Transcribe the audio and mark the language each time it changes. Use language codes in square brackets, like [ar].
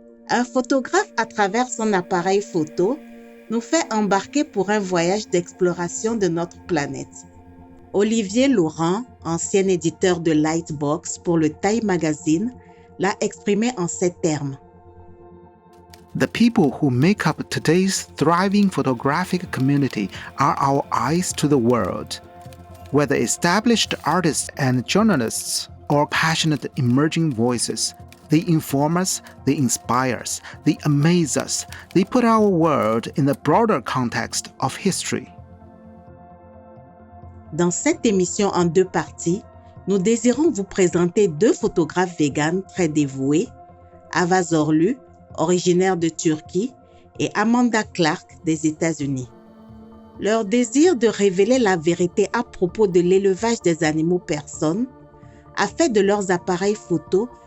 [fr] Un photographe, à travers son appareil photo, nous fait embarquer pour un voyage d'exploration de notre planète. Olivier Laurent, ancien éditeur de Lightbox pour le Time Magazine, l'a exprimé en ces termes. [en] The people who make up today's thriving photographic community are our eyes to the world. Whether established artists and journalists or passionate emerging voices, they inform us, they inspire us, they amaze us, they put our world in the broader context of history. [fr] Dans cette émission en 2 parties, nous désirons vous présenter 2 photographes véganes très dévoués, Ava Zorlu, originaire de Turquie, et Amanda Clark des États-Unis. Leur désir de révéler la vérité à propos de l'élevage des animaux personnes a fait de leurs appareils photos